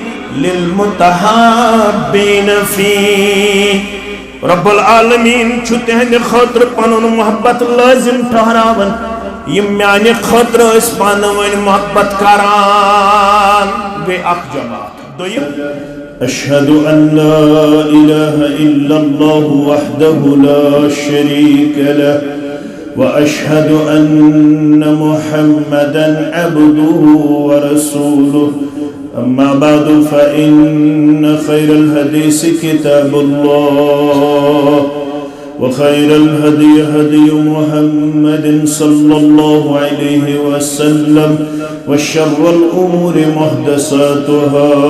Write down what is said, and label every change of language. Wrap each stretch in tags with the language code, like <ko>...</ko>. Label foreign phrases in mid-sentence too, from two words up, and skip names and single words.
<ar>للمتحابین فی رب العالمین</ar> <ks>چھُ تہندِ خٲطرٕ پنُن محبت لٲزم ٹھہراون یِم میانہِ خٲطرٕ ٲسۍ پانہٕ ؤنۍ محبت کران گٔے اکھ جماعت دوٚیِم اشہد</ks> <ar>ان لا الہ الا اللہ وحدہ لا شریک لہ واشہد ان محمدا عبدہ ورسولہ أما بعد فإن خير الحديث كتاب الله وخير الهدي هدي محمد صلى الله عليه وسلم وشر الأمور محدثاتها</ar>